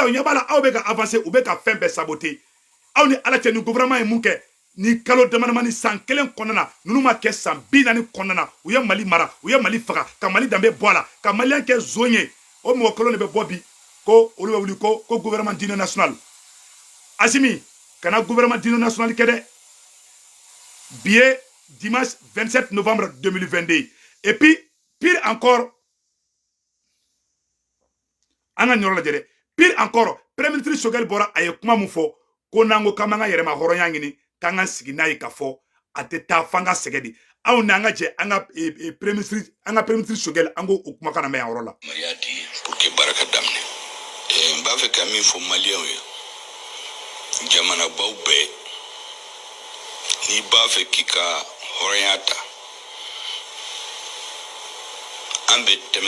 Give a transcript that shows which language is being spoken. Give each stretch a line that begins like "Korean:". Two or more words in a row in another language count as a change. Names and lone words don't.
Bambara: u ɲɛ b'a la aw bɛ ka avancer u bɛ ka fɛn bɛɛ saboter aw ni ala cɛ ni gouvernement ye mun kɛ ni kalo damadama ni san kelen kɔnɔna na ninnu ma kɛ san 40 kɔnɔna na u ye Mali mara u ye Mali faga ka Mali danbe bɔ a la ka Malien kɛ zon ye o mɔgɔ kolon de bɛ bɔ bi ko olu bɛ wuli ko
French: gouvernement d'union nationale
Bambara: Asimi kana
French: gouvernement d'union nationale
Bambara: kɛ dɛ bi ye
French: dimanche 27 novembre 2022 et puis pire encore
Bambara: an ka ɲɔrɔ lajɛ dɛ
French: pire encore premier ministre Choguel
Bambara: bɔra a ye kuma mun fɔ ko n'an ko k'an b'an ka yɛrɛma hɔrɔnya ɲini k'an ka sigi n'a ye ka fɔ a tɛ taa f'an ka sɛgɛn de aw n'an ka jɛ an ka
French: premier ministre Choguel
Bambara: an k'o kumakan na mɛn yan yɔrɔ la. Mariya di
French: pour que
Bambara: baara ka daminɛ n b'a fɛ ka min fɔ maliyɛnw ye jamanabaw bɛɛ n'i b'a fɛ k'i ka hɔrɔnya ta an bɛ tɛmɛ